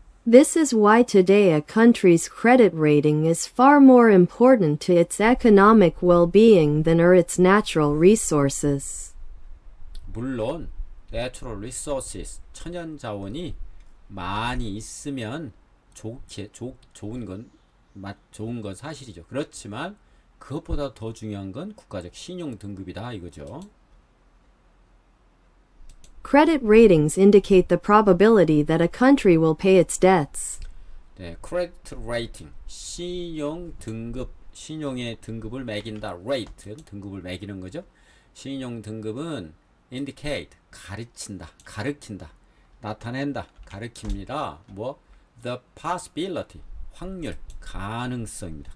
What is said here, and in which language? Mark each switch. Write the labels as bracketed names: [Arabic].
[English] This is why today a country's credit rating is far more important to its economic well-being than are its natural resources. [Korean] 물론 [English] natural resources, [Korean] 천연자원이 많이 있으면 좋은 건 사실이죠. 그렇지만 그것보다 더 중요한 건 국가적 신용 등급이다 이거죠. [English] Credit ratings indicate the probability that a country will pay its debts. [Korean] 네, [English] credit rating, [Korean] 신용 등급, 신용의 등급을 매긴다. rate, 등급을 매기는 거죠. 신용 등급은 indicate, 가르친다, 나타낸다, 가르칩니다. the possibility, 확률, 가능성입니다.